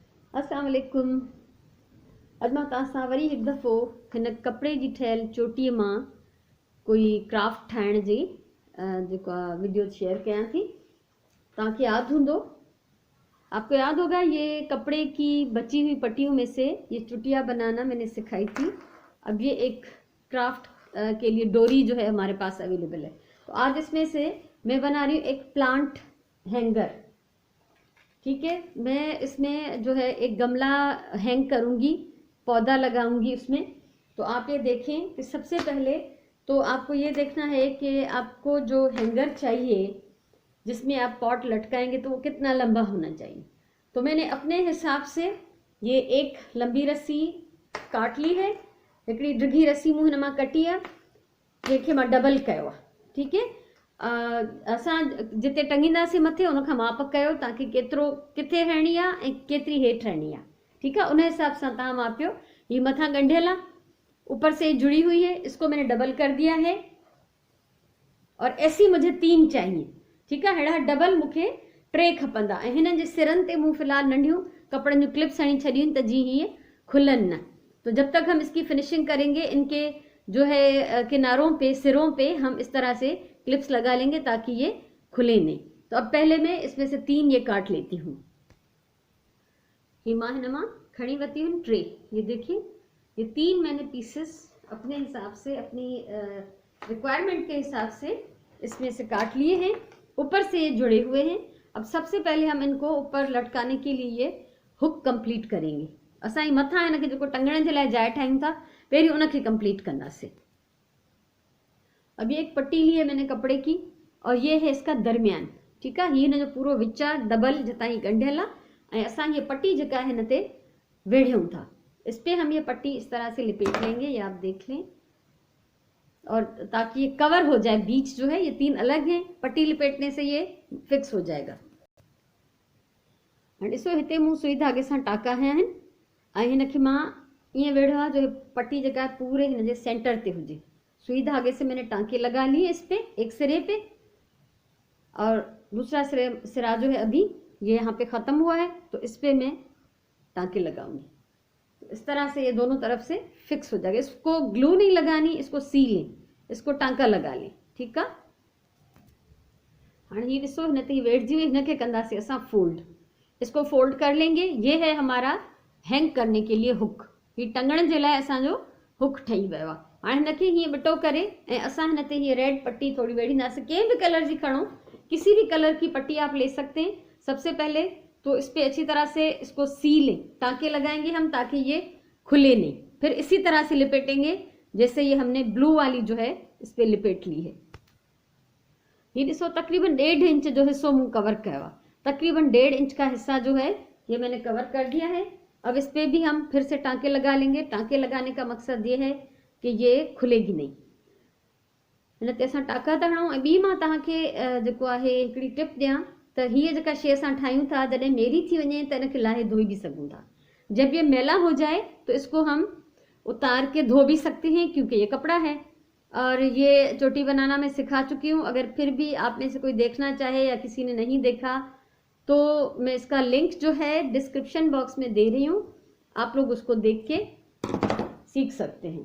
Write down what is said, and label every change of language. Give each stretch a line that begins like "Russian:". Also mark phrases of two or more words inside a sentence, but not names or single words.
Arabic: السلام عليكم.
Sindhi: अॼु मां तव्हां सां वरी हिकु दफ़ो हिन कपिड़े जी ठहियल चोटीअ मां कोई क्राफ्ट ठाहिण जी जेको आहे वीडियो शेयर कयां थी। तव्हांखे यादि हूंदो,
Hindi: आपको याद होगा ये कपड़े की बची हुई पट्टियों में से ये चुटिया बनाना मैंने सिखाई थी। अब ये एक क्राफ्ट के लिए डोरी जो है हमारे पास अवेलेबल है। तो आज इसमें से मैं बना रही हूँ एक प्लांट हैंगर। ठीक है, मैं इसमें जो है एक गमला हैंग करूँगी, पौधा लगाऊंगी उसमें। तो आप ये देखें कि सबसे पहले तो आपको ये देखना है कि आपको जो हैंगर चाहिए जिसमें आप पॉट लटकाएंगे तो वो कितना लंबा होना चाहिए। तो मैंने अपने हिसाब से ये एक लंबी रस्सी काट ली है,
Sindhi: हिकिड़ी डिघी रस्सी मूं हिन मां कटी आहे, जंहिंखे मां डबल कयो आहे।
Hindi: ठीक है,
Sindhi: असां जिते टंगींदासीं मथे उन खां माप कयो तव्हांखे केतिरो किथे हणणी आहे ऐं केतिरी हेठि हणणी आहे।
Hindi: ठीक है,
Sindhi: उन हिसाब से तव्हां मापियो। ये मथा गंढियल आहे,
Hindi: ऊपर से जुड़ी हुई है, इसको मैंने डबल कर दिया है और ऐसी मुझे 3 चाहिए। ठीक है,
Sindhi: हेड़ा डबल मूंखे 3 खपंदा ऐं हिननि जे सिरनि ते मूं फिलहाल नंढियूं कपड़नि जूं क्लिप्स हणी छॾियूं त जीअं हीअ खुलन न।
Hindi: तो जब तक हम इसकी फिनिशिंग करेंगे इनके जो है किनारों पे सिरों पे हम इस तरह से क्लिप्स लगा लेंगे ताकि ये खुले नहीं। तो अब पहले मैं इसमें से 3 ये काट लेती हूँ।
Sindhi: हिमा हिनमा खड़ी वती
Hindi: हूँ ट्रे, ये देखिए ये 3 मैंने पीसेस अपने हिसाब से अपनी रिक्वायरमेंट के हिसाब से इसमें से काट लिए हैं। ऊपर से ये जुड़े हुए हैं। अब सबसे पहले हम इनको ऊपर लटकाने के लिए ये हुक कंप्लीट करेंगे।
Sindhi: असां ही मथा इनके जो टंगण के लिए जाइ ठायूं था, पहिरीं उनके कंप्लीट कंदासीं।
Hindi: अब ये एक पट्टी ली है मैंने कपड़े की और ये है इसका दरमियान। ठीक है,
Sindhi: ये जो पूरो विचा डबल जिता ही गंढियल है, असां ये पट्टी जका है हिन ते वेढ़ियूं था।
Hindi: इस पे हम ये पट्टी इस तरह से लिपेट लेंगे, ये आप देख लें, और ताकि ये कवर हो जाए। बीच जो है ये 3 अलग हैं, पट्टी लिपेटने से ये फिक्स हो जाएगा।
Sindhi: और ॾिसो हिते मूं सुई धागे सां टाका हया आहिनि ऐं हिनखे मां ईअं वेढ़ो आहे जो पट्टी जेका है पूरे हिन जे सेंटर ते हुजे।
Hindi: सुई धागे से मैंने टांके लगा लिए इस पे, एक सिरे पे, और दूसरा सिरा जो है अभी ये यहाँ पे ख़त्म हुआ है, तो इस पे मैं टांके लगाऊंगी। तो इस तरह से ये दोनों तरफ से फिक्स हो जाएगा। इसको ग्लू नहीं लगानी, इसको सी लें, इसको टांका लगा लें। ठीक है,
Sindhi: हाँ ये ॾिसो हिन ते वेठजी हुई, हिनखे कंदासीं असां फोल्ड।
Hindi: इसको फोल्ड कर लेंगे। ये है हमारा हैंग करने के लिए हुक।
Sindhi: ये टंगण जे लाइ असांजो हुक ठही वियो आहे। हाणे हिनखे हीअं बिटो करे ऐं असां हिन ते हीअ रेड पट्टी थोड़ी वेढ़ींदासीं। कंहिं भी कलर जी खणो,
Hindi: किसी भी कलर की पट्टी आप ले सकते हैं। सबसे पहले तो इस पे अच्छी तरह से इसको सी लें, टांके लगाएंगे हम ताकि ये खुले नहीं। फिर इसी तरह से लिपेटेंगे जैसे ये हमने ब्लू वाली जो है इस पे लिपेट ली है।
Sindhi: ये ॾिसो तकरीबन 1.5 इंच जो हिस्सो मूं कवर किया।
Hindi: तकरीबन 1.5 इंच का हिस्सा जो है ये मैंने कवर कर दिया है। अब इस पे भी हम फिर से टांके लगा लेंगे। टांके लगाने का मकसद ये है कि ये खुलेगी नहीं।
Sindhi: हिन ते असां टाका था हणूं। ऐं ॿी मां तव्हांखे जेको आहे हिकिड़ी टिप ॾियां त हीअ जेका शइ असां ठाहियूं था, जॾहिं मेरी थी वञे त इनखे लाहे धोई भी सघूं था।
Hindi: जब ये मैला हो जाए तो इसको हम उतार के धो भी सकते हैं क्योंकि ये कपड़ा है। और ये चोटी बनाना मैं सिखा चुकी हूँ। अगर फिर भी आप में से कोई देखना चाहे या किसी ने नहीं देखा तो मैं इसका लिंक जो है
English: description box
Hindi: में दे रही हूँ, आप लोग उसको देख के सीख सकते हैं।